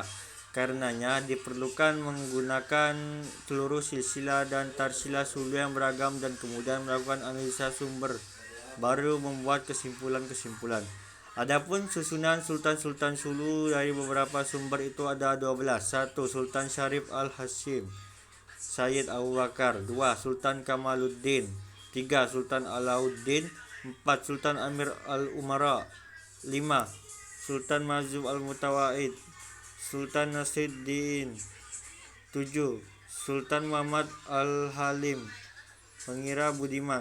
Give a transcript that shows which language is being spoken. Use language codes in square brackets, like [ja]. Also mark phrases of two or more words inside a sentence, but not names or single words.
[id] Karenanya diperlukan menggunakan seluruh silsilah dan tarsilah Sulu yang beragam dan kemudian melakukan analisa sumber, baru membuat kesimpulan-kesimpulan. Adapun susunan Sultan-Sultan Sulu dari beberapa sumber itu ada 12. 1. Sultan Syarif Al-Hasyim Sayyid Abu Bakar. 2. Sultan Kamaluddin. 3. Sultan Alauddin. 4. Sultan Amir Al-Umara. 5. Sultan Mazub Al-Mutawaid. Sultan Nasiruddin. 7. Sultan Muhammad Al-Halim Mengira Budiman.